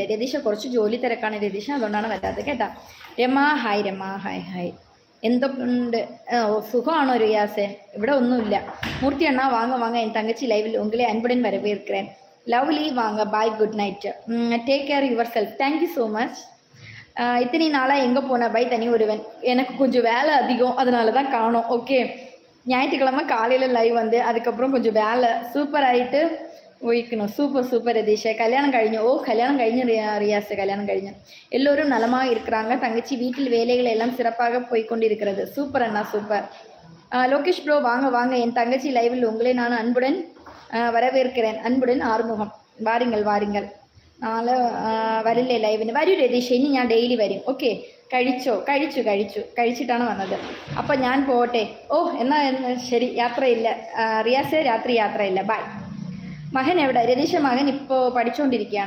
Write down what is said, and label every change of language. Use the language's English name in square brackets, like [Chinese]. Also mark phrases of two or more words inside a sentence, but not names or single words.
[Malayalam] രതീഷ കുറച്ച് ജോലി തിരക്കാണ് രതീഷ, അതുകൊണ്ടാണ് വരാത്തത് കേട്ടാ. രമ ഹായ്. രമ ഹായ് ഹായ്. എന്തൊക്കെയുണ്ട്? സുഖമാണോ റിയാസെ? ഇവിടെ ഒന്നുമില്ല. [Tamil] മൂർത്തി அண்ணா வாங்க வாங்க, என் தங்கச்சி லைவில் உங்களே அன்புடன் வரவேற்கிறேன். லவ்லி வாங்க, பாய், [English] Good night, take care yourself. Thank you so much. [Tamil] இத்தனை நாளாக எங்கே போன? பை தனி ஒருவன். எனக்கு கொஞ்சம் வேலை அதிகம், அதனால தான் காணோம். ஓகே, ஞாயிற்றுக்கிழமை காலையில் லைவ் வந்து அதுக்கப்புறம் கொஞ்சம் வேலை சூப்பர் ஆகிட்டு போய்க்கணும். [English] super super [Malayalam] ரதீஷா. കല്യാണം കഴിഞ്ഞു? ഓ, കല്യാണം കഴിഞ്ഞു റിയാസ്, കല്യാണം കഴിഞ്ഞു. [Tamil] எல்லோரும் நலமாக இருக்கிறாங்க. தங்கச்சி வீட்டில் வேலைகள் எல்லாம் சிறப்பாக போய்கொண்டு இருக்கிறது. சூப்பர் அண்ணா சூப்பர். லோகேஷ் ப்ரோ வாங்க வாங்க, என் தங்கச்சி லைவில் உங்களை நான் அன்புடன் வரவேற்கிறேன். அன்புடன் ஆறுமுகம். வாருங்கள் வாருங்கள். [Malayalam] നാളെ വരില്ലേ ലൈവിന്? വരൂ രതീഷ്, ഇനി ഞാൻ ഡെയിലി വരും. ഓക്കെ, കഴിച്ചിട്ടാണ് വന്നത്. അപ്പം ഞാൻ പോട്ടെ. ഓ എന്നാൽ ശരി, യാത്രയില്ല റിയാസെ, രാത്രി യാത്രയില്ല. ബൈ. മകൻ എവിടെ? രതീഷ മകൻ ഇപ്പോൾ പഠിച്ചുകൊണ്ടിരിക്കുകയാണ്.